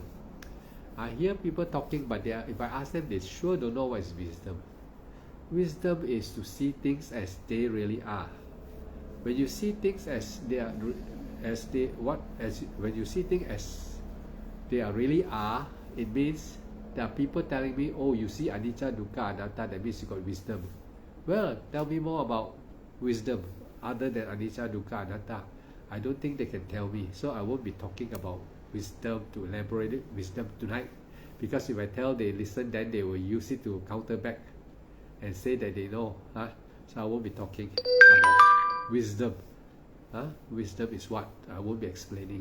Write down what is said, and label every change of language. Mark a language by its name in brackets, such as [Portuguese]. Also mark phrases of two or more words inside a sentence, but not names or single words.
[English] I hear people talking, but if I ask them, they sure don't know what is wisdom. Wisdom is to see things as they really are. When you see things as they are, when you see things as they are really are, it means There are people telling me, oh, you see [Pali] anicca, dukkha, anatta, [English] that means you got wisdom. Well, tell me more about wisdom other than [Pali] anicca, dukkha, anatta. [English] I don't think they can tell me. So I won't be talking about wisdom to elaborate it, wisdom tonight. Because if I tell they listen, then they will use it to counter back and say that they know. So I won't be talking about wisdom. Wisdom is what? I won't be explaining.